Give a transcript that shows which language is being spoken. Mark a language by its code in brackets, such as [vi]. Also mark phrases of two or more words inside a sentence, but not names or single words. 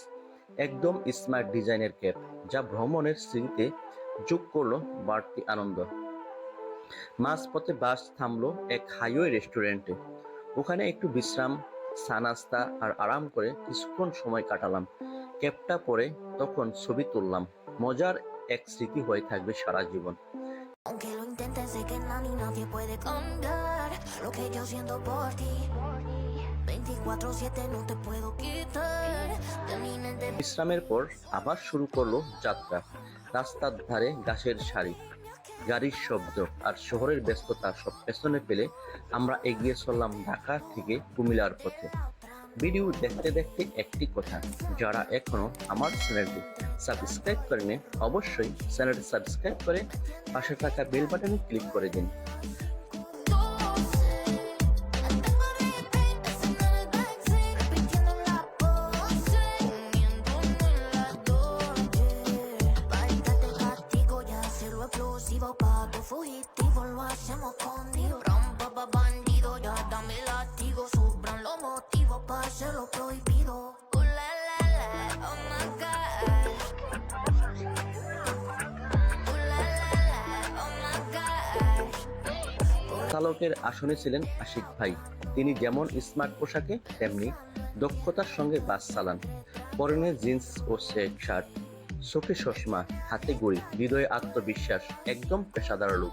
[bn] একদম [en] smart design [bn] ক্যাপ, যা ভ্রমণের স্মৃতিতে যোগ করলো বাড়তি আনন্দ। মাঝপথে বাস থামলো এক [en] highway restaurant. [bn] ওখানে একটু বিশ্রাম, চা নাস্তা আর আরাম করে কিছুক্ষণ সময় কাটালাম। ক্যাপটা পরে তখন ছবি তুললাম। মজার এক স্মৃতি হয়ে থাকবে সারা জীবন। [es] Aunque lo intentes, sé que nadie puede cambiar lo que yo siento por ti. 24/7 no te puedo quitar de mi mente. [bn] বিশ্রামের পর আবার শুরু করলো যাত্রা। রাস্তার ধারে গাছের সারি, গাড়ির শব্দ আর শহরের ব্যস্ততা সব পেছনে ফেলে আমরা এগিয়ে চললাম ঢাকা থেকে কুমিল্লার পথে। ভিডিও দেখতে দেখতে একটি কথা, যারা এখনো আমার চ্যানেলটি সাবস্ক্রাইব করেনি অবশ্যই চ্যানেলটি সাবস্ক্রাইব করে পাশে থাকা [en] bell button [bn] ক্লিক করে দিন। [es] Fugitivo lo hacemos contigo. Rampa pa' bandido, ya dame látigo. Sobran los motivos pa' hacer lo prohibido. La la la, [en] oh my god. [es] La la la, [en] oh my god. [bn] চালকের আসনে ছিলেন আশিক ভাই। তিনি যেমন স্মার্ট পোশাকে তেমনি দক্ষতার সঙ্গে বাস চালান। পরনে জিন্স ও [en] check shirt, [bn] চোখে চশমা, হাতে ঘড়ি, হৃদয়ে আত্মবিশ্বাস, একদম পেশাদার লোক।